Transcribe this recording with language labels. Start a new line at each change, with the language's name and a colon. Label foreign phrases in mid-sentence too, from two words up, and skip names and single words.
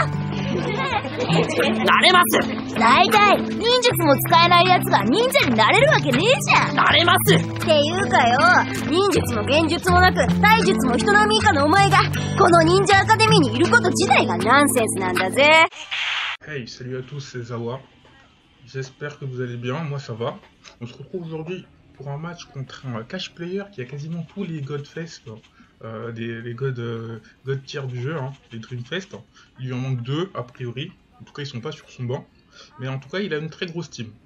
Japanese: なれます。大体忍術も使えない奴が忍者になれるわけねえじゃん。なれます。っていうかよ、忍術も幻術もなく体術も人並み以下のお前がこの忍者アカデミーにいること自体がナンセンスなんだぜ。
French: Hey, salut à tous, c'est Zawa. J'espère que vous allez bien, moi ça va. On se retrouve aujourd'hui pour un match contre un cash player qui a quasiment tous les Godfest, les God tiers du jeu, hein, les Dreamfest. Il lui en manque 2 a priori, en tout cas ils sont pas sur son banc, mais en tout cas il a une très grosse team.